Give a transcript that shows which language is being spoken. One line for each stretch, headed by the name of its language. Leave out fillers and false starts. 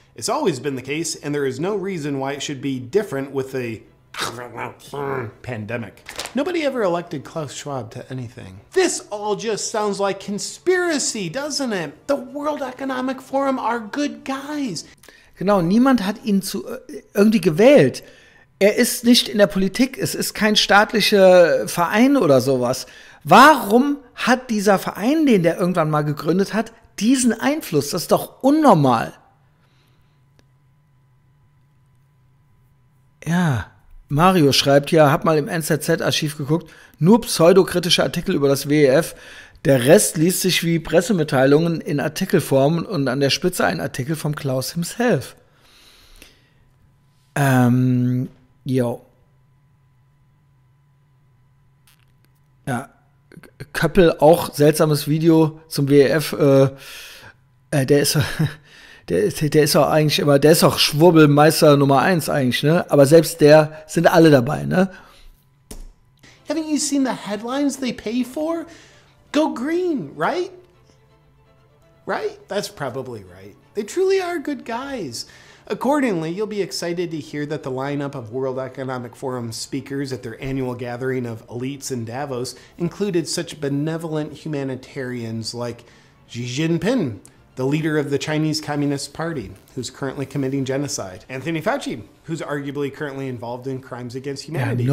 English: It's always been the case, and there is no reason why it should be different with the pandemic. Nobody ever elected Klaus Schwab to anything. This all just sounds like conspiracy, doesn't it? The World Economic Forum are good guys.
German: Genau, niemand hat ihn irgendwie gewählt. Er ist nicht in der Politik, es ist kein staatlicher Verein oder sowas. Warum hat dieser Verein, den der irgendwann mal gegründet hat, diesen Einfluss? Das ist doch unnormal. Ja, Mario schreibt ja, hab mal im NZZ-Archiv geguckt, nur pseudokritische Artikel über das WEF. Der Rest liest sich wie Pressemitteilungen in Artikelform und an der Spitze ein Artikel vom Klaus himself. Jo. Ja. Köppel, auch seltsames Video zum WEF. Der ist auch eigentlich immer, der ist auch Schwurbelmeister Nummer 1 eigentlich, ne? Aber selbst der sind alle dabei, ne?
English: Haven't you seen the headlines they pay for? Go green, right? Right? That's probably right. They truly are good guys. Accordingly, you'll be excited to hear that the lineup of World Economic Forum speakers at their annual gathering of elites in Davos included such benevolent humanitarians like Xi Jinping, the leader of the Chinese Communist Party, who's currently committing genocide, Anthony Fauci, who's arguably currently involved in crimes against humanity,